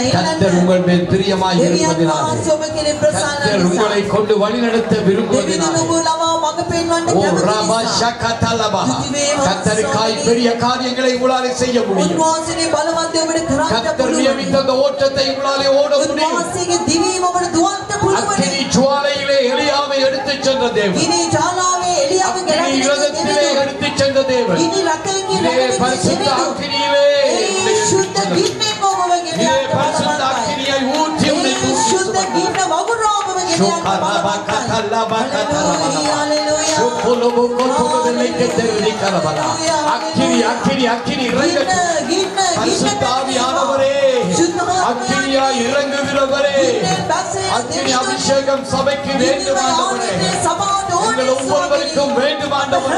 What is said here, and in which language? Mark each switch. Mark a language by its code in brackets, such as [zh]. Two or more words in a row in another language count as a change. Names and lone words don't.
[ta] கர்த்தர் உங்கள் மேல் பிரியமாய் இருப்பதினாலே, கர்த்தர் உங்களை கொண்டு வழிநடத்த விரும்புவதினாலே, ஓ ரபா ஷகதலபா, கர்த்தருக்காய் பெரிய காரியங்களை உங்களாலே செய்ய முடியும். கர்த்தர் நியமித்த அந்த ஓட்டத்தை உங்களாலே ஓட முடியும். [si] උන්වහන්සේගේ දිවීම ඔබට දුවන්න පුළුවන්. [ta] அக்கினி ஜுவாலையிலே எலியாவை எடுத்துச் சென்ற தேவன். [si] ගිනි ජාලාවේ එලියව [ta] அக்கினி ரதத்திலே எடுத்துச் சென்ற தேவன். [si] ගිනි රථයකින් [ta] இதே பரிசுத்த அக்கினியிலே [si] සුද්ධ ගින්නෙන් ඔබව ගෙන [ta] இதே [si] යන්න [ta] பரிசுத்த அக்கினியை ஊற்றி உன்னை தூக்கி [si] සුද්ධ ගින්න වගුරා ඔබව ගෙන යන්න [ta] அக்கினி அக்கினி அக்கினி பரிசுத்தாவியானவரே, அக்கினியாய் இறங்குகிறவரே, அக்கினி அபிஷேகம் சபைக்கு வேண்டும் ஆண்டவரே, எங்கள் ஒவ்வொருவருக்கும் வேண்டும் ஆண்டவரே.